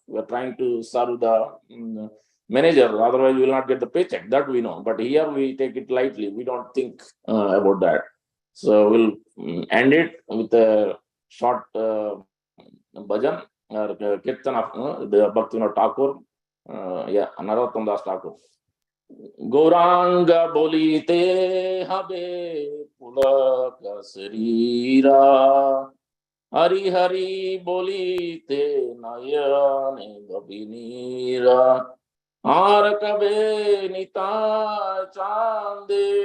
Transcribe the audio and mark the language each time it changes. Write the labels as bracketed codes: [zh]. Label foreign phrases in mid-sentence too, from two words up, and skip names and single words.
[en] We are trying to serve the manager, otherwise we will not get the paycheck. That we know. But here we take it lightly. We don't think about that. So we'll end it with a short bhajan or kirtan of the Bhaktivinoda Thakur, Narottam Das Thakur. [bn] গৌরাঙ্গ বলিতে হবে পুলক শরীরা হরি হরি বলিতে নয়ন গভীরা আর কবে নিতা চাঁদে